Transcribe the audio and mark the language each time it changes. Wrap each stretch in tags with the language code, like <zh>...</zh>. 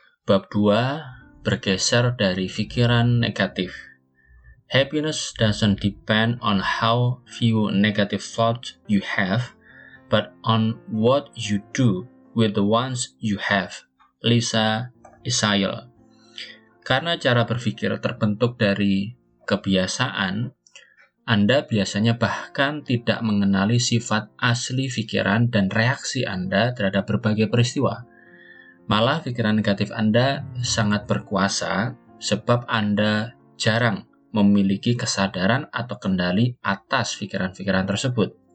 <id>Bab 2 bergeser dari pikiran negatif.</id> <en>Happiness doesn't depend on how few negative thoughts you have, but on what you do with the ones you have. Lisa Isail.</en> <id>Karena cara berpikir terbentuk dari kebiasaan, Anda biasanya bahkan tidak mengenali sifat asli pikiran dan reaksi Anda terhadap berbagai peristiwa. Malah pikiran negatif Anda sangat berkuasa sebab Anda jarang memiliki kesadaran atau kendali atas pikiran-pikiran tersebut.</id>